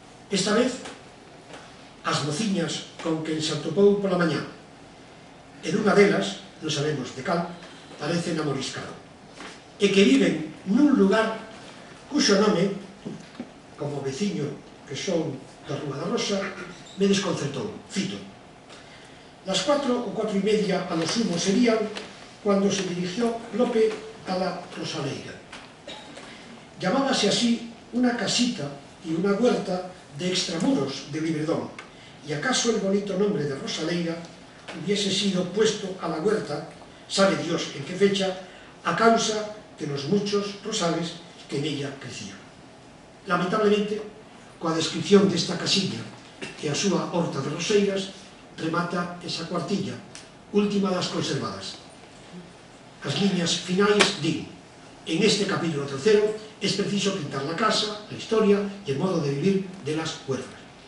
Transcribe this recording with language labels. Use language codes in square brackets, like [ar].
[gl] Esta vez, as mociñas con quen se atopou pola mañá. En unha delas, non sabemos de cal, parece namoriscado, e que viven nun lugar cuxo nome, como veciño que son da Rúa da Rosa, me desconcertou. [es] Cito: las 4 o 4:30 a lo sumo serían cuando se dirigió Lope a la Rosaleira. Llamábase así una casita y una huerta de extramuros de Libredón, y acaso el bonito nombre de Rosaleira hubiese sido puesto a la huerta, sabe Dios en qué fecha, a causa de los muchos rosales que en ella crecían. [gl] Lamentablemente, coa descripción desta casilla e a súa horta de roseiras, remata esa cuartilla, última das conservadas. As liñas finais din: [es] en este capítulo 3 es preciso pintar la casa, la historia y el modo de vivir de las huérfanas.